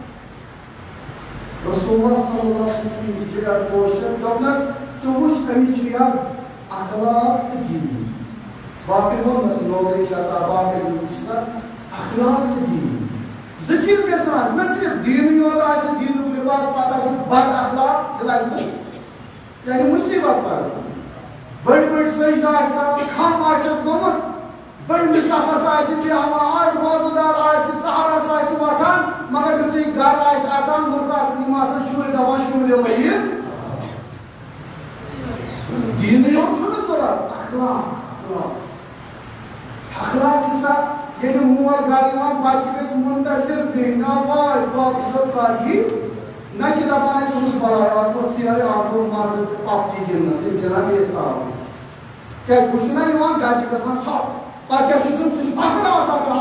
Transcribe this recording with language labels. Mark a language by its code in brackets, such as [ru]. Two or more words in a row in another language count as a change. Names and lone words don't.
[ks] رسول اللہ صلی اللہ علیہ وسلم جگر پوشن دوٚپنَس ژٕ وٕچھ أمِس چھُ یَتھ اخلاق تہٕ دیٖن باقٕے ووٚنمَس نوکری چھِ آسان باقٕے زندگی چھِ آسان اخلاق تہٕ دیٖن زٕ چیٖز گژھن آسٕنۍ نہ صرف دیٖنٕے یوت آسہِ دیٖنُک لباس پتہٕ آسہِ بد اخلاق یہِ لگہِ نہٕ یعنی مُصیبت پَرٕ بڑی بڑی سجدہ آس کران خم آسس گومت بڑی مسافس آسی بیہوان روزدار آسی سہارس آسی واتان مگر یُتھُے گھر آسہِ اژان لُکھ آسن یِم آسن شُرۍ دپان شُرۍ مٔرِتھ دیٖنٕے یوت چھُنہٕ ضروٗرت اخلاق چھِ سا ییٚلہِ مول گرٕ یِوان بچہِ گژھِ مُنتظر بیٚیہِ نا واے باقٕے صٲب کر یی نہ کہِ دپان أسۍ اوسُس بلاے آز گوٚو ژیرٕ آز گوٚو مازٕ پب جی گِنٛدنس تِم گِنٛدان بیٚیِس تاپس کیٛازِ ہُہ چھُنہ یِوان گرِ چھِ گژھان ژھۄپہٕ پتہٕ کیٛاہ چھُ سُہ چھُ فخر آسان کران